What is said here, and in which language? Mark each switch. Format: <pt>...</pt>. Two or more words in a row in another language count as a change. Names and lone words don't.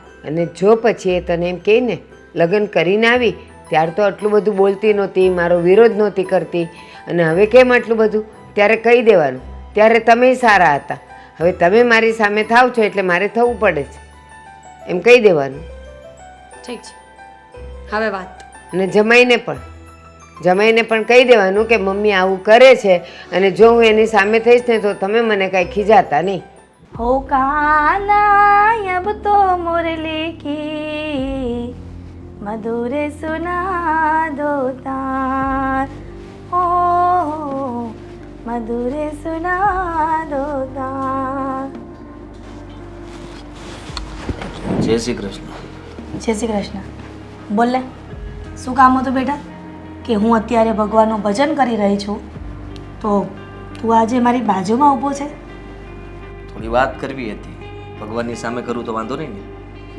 <gu>અને જો પછી એ તને એમ કહે ને લગ્ન કરીને આવી ત્યાર તો આટલું બધું બોલતી નહોતી, મારો વિરોધ નહોતી કરતી, અને હવે કેમ આટલું બધું, ત્યારે કહી દેવાનું ત્યારે તમે સારા હતા, હવે તમે મારી સામે થાવ છો એટલે મારે થવું પડે છે, એમ કહી દેવાનું. ઠીક છે, હવે વાત. અને જમાઈને પણ કહી દેવાનું કે મમ્મી આવું કરે છે, અને જો હું એની સામે થઈશ ને તો તમે મને કાંઈ ખીજાતા નહીં.</gu> <hi>हो कान्हा अब तो मुरली की मधुर सुना दो तार, हो मधुर सुना दो तार.</hi> <gu>જય શ્રી કૃષ્ણ. જય શ્રી કૃષ્ણ. બોલ લે, શું કામ હતું બેટા? કે હું અત્યારે ભગવાનનું ભજન કરી રહી છું તો તું આજે મારી બાજુમાં ઊભો છે? થોડી વાત કરવી હતી. ભગવાનની સામે કરું તો વાંધો નહીં ને?</gu>